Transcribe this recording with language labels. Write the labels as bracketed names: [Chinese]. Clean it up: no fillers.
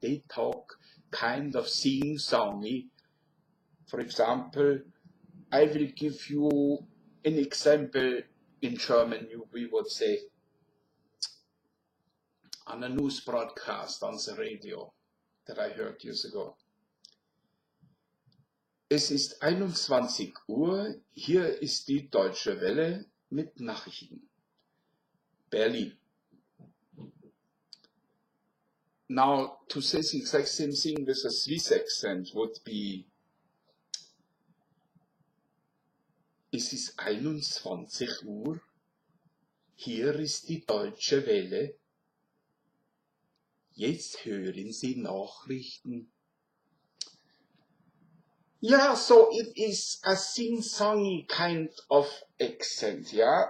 [English] They talk kind of sing-songy. For example, I will give you an example in German. We would say on a news broadcast on the radio that I heard years ago. [German] Es ist 21 Uhr, hier ist die Deutsche Welle mit Nachrichten. Berlin. [English] Now, to say the exact same thing with a Swiss accent would be, [German] es ist 21 Uhr, hier ist die Deutsche Welle, jetzt hören Sie Nachrichten. [English] Yeah, so it is a sing-songy kind of accent, yeah?